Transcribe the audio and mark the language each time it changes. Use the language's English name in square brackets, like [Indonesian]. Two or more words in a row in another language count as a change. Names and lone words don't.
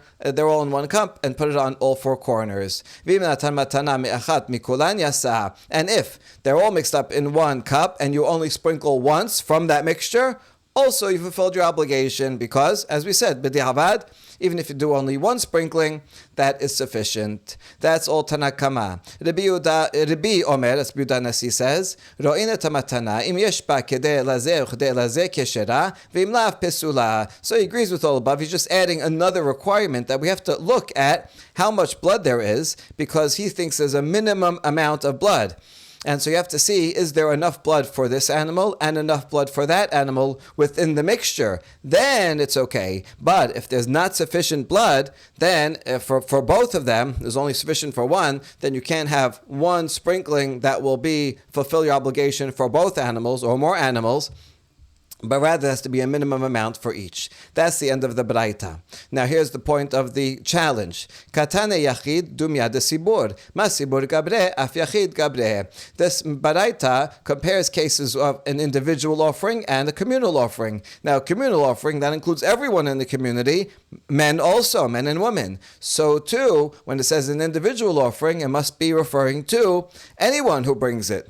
[English] They're all in 1 cup, and put it on all 4 corners. And if they're all mixed up in 1 cup, and you only sprinkle once from that mixture, also you fulfilled your obligation, because, as we said, b'diavad, even if you do only 1 sprinkling, that is sufficient. That's all Tanakama. Rabbi Omer, as Rabbi Yehuda Nasi says, [Hebrew] רואין מתנה אם יש בה כדי לזה וכדי לזה כשרה ואם לאו פסולה. [English] So he agrees with all above. He's just adding another requirement that we have to look at how much blood there is, because he thinks there's a minimum amount of blood. And so you have to see, is there enough blood for this animal and enough blood for that animal within the mixture? Then it's okay. But if there's not sufficient blood, then for both of them, there's only sufficient for 1, then you can't have 1 sprinkling that will fulfill your obligation for both animals or more animals. But rather there has to be a minimum amount for each. That's the end of the Braita. Now here's the point of the challenge. [Aramaic] קתני יחיד דומיא דציבור. מה ציבור גברי אף יחיד גברי. [English] This Braita compares cases of an individual offering and a communal offering. Now communal offering, that includes everyone in the community, men also, men and women. So too, when it says an individual offering, it must be referring to anyone who brings it.